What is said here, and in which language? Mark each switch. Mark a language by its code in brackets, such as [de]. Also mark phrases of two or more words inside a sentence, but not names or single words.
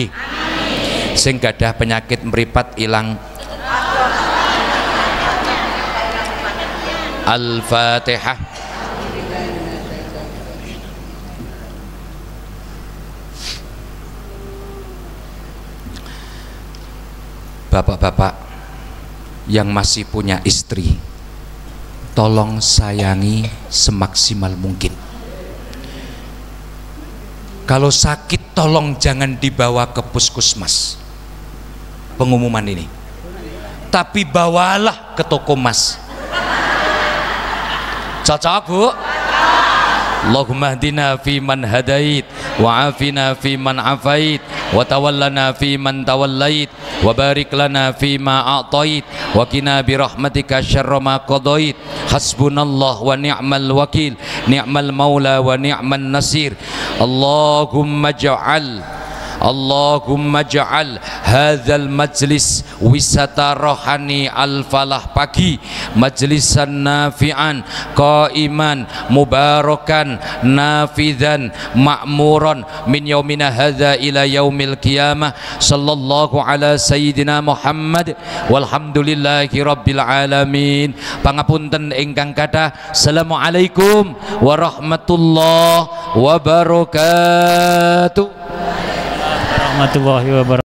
[jv] Sing gadah penyakit meripat ilang. Al-Fatihah. [id] Bapak-bapak yang masih punya istri, tolong sayangi semaksimal mungkin. Kalau sakit tolong jangan dibawa ke puskesmas, pengumuman ini, tapi bawalah ke toko emas. Cocok Bu? [ar] اللهم اهدنا فيمن هديت وعافنا فيمن عافيت وتولنا فيمن توليت وبارك لنا فيما أعطيت وقنا برحمتك شر ما قضيت. حسبنا الله ونعم الوكيل نعم المولى ونعم النصير. اللهم اجعل هذا المجلس [id] wisata rohani al-falah pagi, [ar] مجلسا نافعا قائما مباركا نافذا معمورا من يومنا هذا إلى يوم القيامة. صلى الله على سيدنا محمد والحمد لله رب العالمين. [jv] Pangapunten ingkang kathah. [ar] السلام عليكم ورحمة الله وبركاته. ورحمة الله وبركاته.